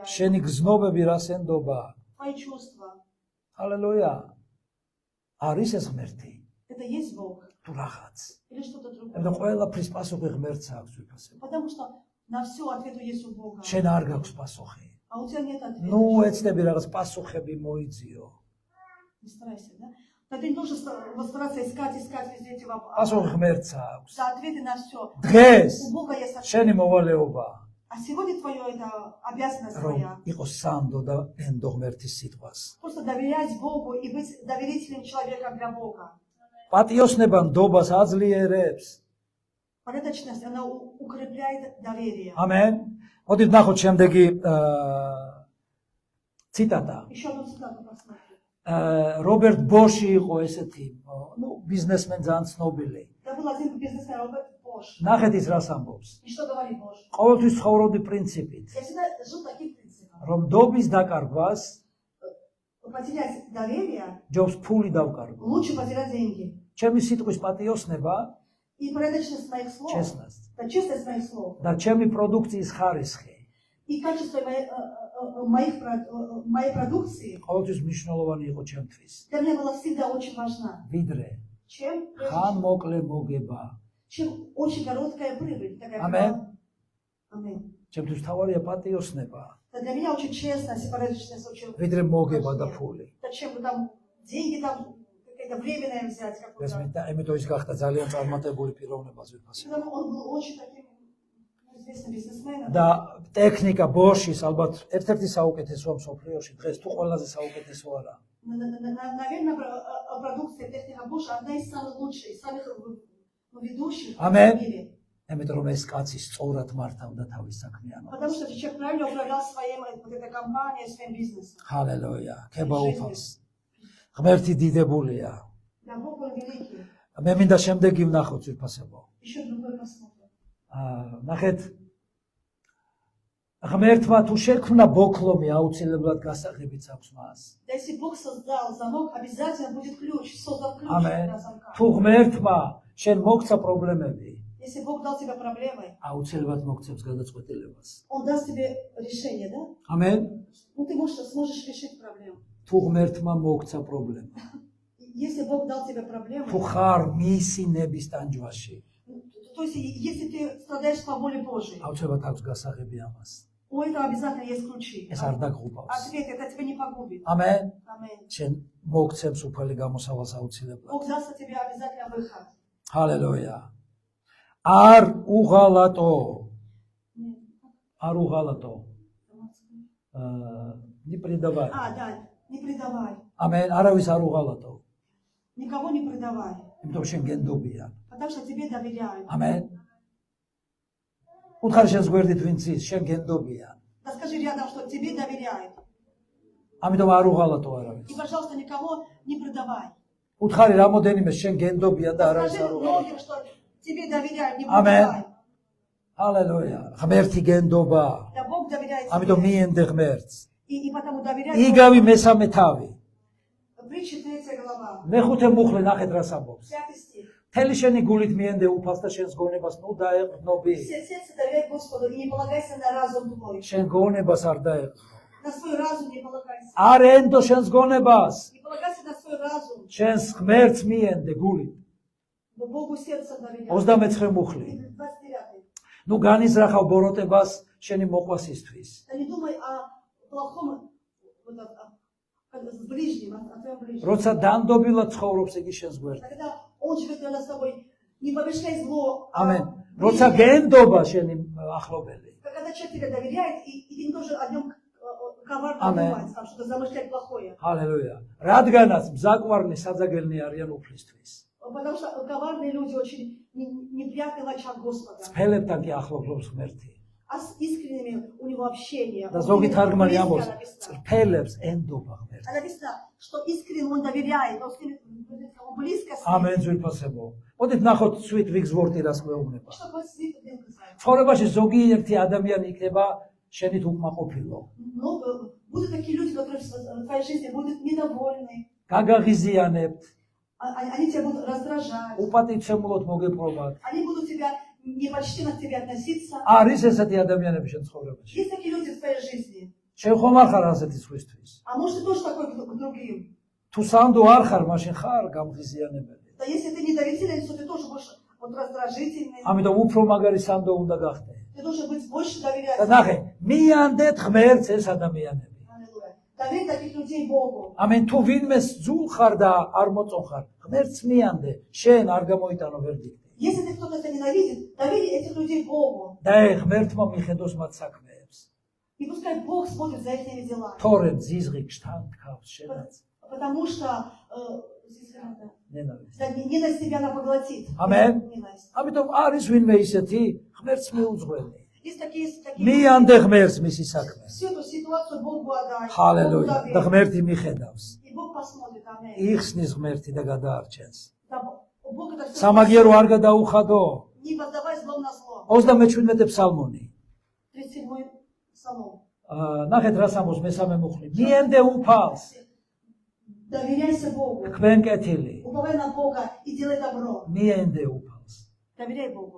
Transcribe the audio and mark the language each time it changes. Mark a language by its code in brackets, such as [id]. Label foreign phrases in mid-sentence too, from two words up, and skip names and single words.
[ka] შენი გზნობები რას ენდობა? [ru] Твои чувства. [ka] ჰალელუია. არის ეს ღმერთი [ru] Это есть Бог. [ka] თუ რაღაც. [ru] Или что-то другое. [ka] ამიტომ ყველაფრის პასუხი ღმერთს აქვს ვიფასებ. [ru] Потому что на все ответу есть у Бога. [ka] შენ არ გაქვს პასუხი. [ru] А у тебя нет ответа. [ka] ნუ ეცდები რაღაც პასუხები მოიძიო. [ru] Не старайся, да? Но ты не должен стараться искать везде эти вопросы. [ka] პასუხი ღმერთს აქვს. [ru] За ответы на все. [ka] დღეს [ru] У Бога есть ответ. [ka] შენი მოვალეობა [ru] А сегодня твое это обязанность [ka] რომ [ru] твоя. [ka] იყოს სანდო და ენდო ღმერთის სიტყვას. [ru] Просто доверять Богу и быть доверительным человеком для Бога. [ka] პატიოსნება ნდობას აძლიერებს. [ru] Порядочность, она укрепляет доверие. [ka] ამენ. მოდით ნახოთ შემდეგი ციტატა. [ru] Еще одну цитату посмотрим. [ka] რობერტ ბოში იყო ესეთი, ბიზნესმენ ძალიან ცნობილი. [ru] Это был один бизнесмен, Роберт Бош. [ka] ნახეთ ის რას ამბობს. [ru] И что говорит Бош? [ka] ყოველთვის ცხოვრობდი პრინციპით, [ru] Я всегда жил таким принципом. [ka] რომ ნდობის დაკარგვას [ru] Потерять доверие, [ka] ჯობს ფული დავკარგო. [ru] лучше потерять деньги. [ka] ჩემი ситყვის პატიოსნება, [ru] И порядочность моих слов, честность. да, честность моих слов, [ka] და ჩემი პროდუქციის ხარისხი [ru] и качество моей продукции [ka] ყოველთვის მნიშვნელოვანი იყო ჩემთვის. [ru] для меня была всегда очень важна. [ka] ვიდრე [ru] Чем [ka] ხანმოკლე მოგება. [ru] очень короткая прибыль. Такая Аминь. Аминь. [ka] ჩემთვის თავარია პატიოსნება, [ru] Для меня очень честность и порядочность очень [ka] ვიდრე მოგება და [ru] важнее. [ka] ფული. [ru] Зачем вы там деньги там какое-то временное взять [ka] ეს [ru] какое-то. [ka] ამიტომ ის გახდა ძალიან წარმატებული პიროვნებას ვიფასებ. [ru] Он был очень таким известным бизнесменом. [ka] და ტექნიკა ბოშის ალბათ ერთ-ერთი საუკეთესოა მსოფლიოში, დღეს თუ ყველაზე საუკეთესო არა. [ru] Наверное, продукция техника Бош одна из самых лучших, самых ведущих Аминь. в мире. [ka] ამიტომ რომ ეს კაცი სწორად მართავდა თავის საქმიანობას. [ru] Потому что человек правильно управлял своей вот этой компанией, своим бизнесом. [ka] ჰალელუია, ქებაუფალს. ღმერთი დიდებულია. [ru] Да, Бог он великий. [ka] მე მინდა შემდეგი ვნახოთ ვიფასებო. [ru] Еще другой посмотрим. [ka] ნახეთ ღმერთმა თუ შექმნა ბოქლომი აუცილებლად გასაღებიც აქვს მას. [ru] Да, если Бог создал замок, обязательно будет ключ, создан ключ [ka] ამენ. [ru] для замка. [ka] თუ ღმერთმა შენ მოგცა პრობლემები, [ru] Если Бог дал тебе проблемы, [ka] აუცილებლად მოგცემს გადაწყვეტილებას. [ru] Он даст тебе решение, да? [ka] ამენ. [ru] Ну, ты сможешь решить проблему. [ka] თუ ღმერთმა მოგცა პრობლემა, [ru] Если Бог дал тебе проблему, [ka] თუ ხარ მისი ნების ტანჯვაში, [ru] то есть если ты страдаешь по воле Божией, [ka] აუცილებლად აქვს გასაღები ამას. [ru] у этого обязательно есть ключи. [ka] ეს არ დაგღუბავს. [ru] Ответ, это тебя не погубит. [ka] ამენ. [ru] Аминь. [ka] შენ მოგცემს უფალი გამოსავალს აუცილებლად. [ru] Бог даст тебе обязательно выход. [ka] ჰალელუია. არ უღალატო. არ უღალატო. [ru] не предавай. Да, не предавай. [ka] ამენ, არავის არ უღალატო. [ru] Никого не предавай. [ka] იმიტომ შენ გენდობია. [ru] Потому что тебе доверяют. [ka] ამენ. უთხარი შენს გვერდით ვინც ის, შენ გენდობია. [ru] Да скажи рядом, что тебе доверяют. [ka] ამიტომ არ უღალატო არავის. [ru] И, пожалуйста, никого не предавай. [ka] უთხარი რამოდენიმე შენ გენდობია და არავის [ru] Скажи [ka] არ უღალატო. [ru] многим, что тебе доверяют, не Аминь. предавай. [ka] ჰალელუია. ღმერთი გენდობა. [ru] Да Бог доверяет [ka] ამიტომ [ru] тебе. [ka] მიენდე ღმერთს. [ru] И потому доверяй. [ka] იგავი მესამე თავი. [ru] Притча 3 глава. [ka] მეხუთე მუხლი ნახეთ რას ამბობს. [ru] 5 стих. [ka] მთელი შენი გულით მიენდე უფალს და შენს გონებას ნუ დაეყრდნობი. [ru] Все сердце доверяй Господу и не полагайся на разум твой. [ka] შენ გონებას არ დაეყრდნო. [ru] На свой разум не полагайся. [ka] არ ენდო შენს გონებას. [ru] Не полагайся на свой разум. [ka] შენს ღმერთს მიენდე გულით. [ru] Но Богу сердце доверяй. [ka] 29 მუხლი. [ru] 29. [ka] ნუ განიზრახავ ბოროტებას შენი მოყვასისთვის. [ru] Да не думай о плохом, с ближним, о твоем ближнем. [ka] როცა დანდობილად ცხოვრობს იგი შენს გვერდში. [ru] Когда он живет рядом с тобой, не помышляй зло. [ka] ამენ. როცა გენდობა შენი ახლობელი. [ru] Когда человек тебе доверяет, и ты не должен о нем коварно Аминь. думать, там, что-то замышлять плохое. [ka] ჰალელუია. რადგანაც მზაკვარნი საძაგელნი არიან უფლისთვის. [ru] Потому что коварные люди очень неприятны в очах Господа. [ka] ფელებთან კი ახლობლობს ღმერთი. [ru] А с искренними у него общение. [ka] და ზოგი თარგმანი [ru] Близко [ka] ამბობს, [ru] написано. [ka] ფელებს ენდობა ღმერთი. [ru] А написано, что искренне он доверяет, он с ним, он близко с ним. [ka] ამენ ძვირფასებო. მოდით ნახოთ სვით ვიგზვორტი რას გვეუბნება. [ru] Что будет свет один сказать. [ka] ცხოვრებაში ზოგიერთი ადამიანი იქნება შენით უკმაყოფილო. [ru] Но будут такие люди, которые в твоей жизни будут недовольны, [ka] გაგაღიზიანებთ, [ru] они тебя будут раздражать, [ka] უპატივცემულოდ მოგეპყრობათ. [ru] они будут тебя непочтенно к тебе относиться. [ka] არის ესეთი ადამიანები შენ ცხოვრებაში. [ru] Есть такие люди в твоей жизни. [ka] შენ ხომ არ ხარ ასეთი სხვისთვის. [ru] А может ты тоже такой к другим. [ka] თუ სანდო არ ხარ, მაშინ ხარ გამღიზიანებელი. [ru] Да если ты не доверительный, то ты тоже будешь вот раздражительный. [ka] ამიტომ უფრო მაგარი сандо უნდა გახდე. [ru] Ты должен быть больше [ka] და [ru] доверять. [ka] ნახე, მიანდეთ ღმერთს ეს ადამიანები. [ru] Аллилуйя. Доверь таких людей Богу. [ka] ამენ თუ ვინმეს ძულ ხარ და არ მოწონხარ, ღმერთს მიანდე, შენ არ გამოიტანო ვერდიქტი. [ru] Если ты кто-то тебя ненавидит, доверь этих людей Богу. [ka] და ღმერთმა მიხედოს მათ საქმეებს. [ru] И пускай Бог смотрит за их делами. [ka] თორემ ზიზღი გშთან თქავს შენაც. [ru] Потому что ნენავიсть. ненависть тебя она поглотит. Amen. Ненависть. [ka] ამიტომ არის ვინმე ისეთი ღმერთს მიუძღველი. [ru] Есть такие [ka] მიანდე ღმერთს მისი საქმე. [ru] всю эту ситуацию Богу отдай. [ka] ჰალელუია. [ru] Богу [ka] და [ru] доверь. [ka] ღმერთი მიხედავს. [ru] И Бог посмотрит. Аминь. [ka] იხსნის ღმერთი და გადაარჩენს. [ru] Да, Бог это всё [ka] სამაგიერო არ გადაუხადო. [ru] не воздавай злом на зло. [ka] 37 ფსალმონი. [ru] 37-й псалом. [ka] ნახეთ რას ამბობს მესამე მუხლი. მიანდე უფალს. [ru] Доверяйся Богу. [ka] თქვენ კეთილი. [ru] Уповай на Бога и делай добро. [ka] მიანდე უფალს. [ru] Доверяй Богу.